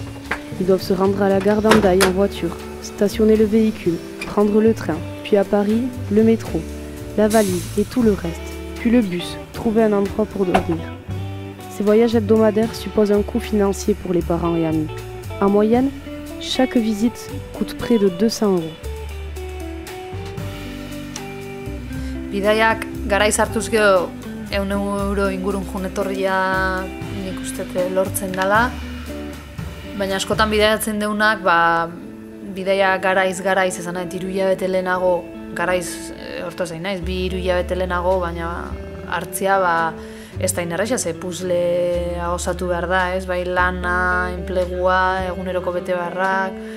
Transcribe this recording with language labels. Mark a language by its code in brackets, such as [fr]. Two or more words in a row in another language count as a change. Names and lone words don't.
[fr] Ils doivent se rendre à la gare d'Hendaye en voiture, stationner le véhicule, prendre le train, puis à Paris, le métro, la valise et tout le reste, puis le bus, trouver un endroit pour dormir. Ces voyages hebdomadaires supposent un coût financier pour les parents et amis. En moyenne, chaque visite coûte près de 200 €. [eu] Bidaiak garaiz hartuz gero 100 € ingurun joan-etorria nik uste lortzen dela, baina askotan bidaiatzen deunak, bidaia garaiz esan nahi, 3 hilabete lehenago, garaiz hortaz zain naiz, 2 hilabete lehenago, baina hartzia ez da inerreza, ze puzlea osatu behar da, ez, bai lana, enplegua, eguneroko bete beharrak,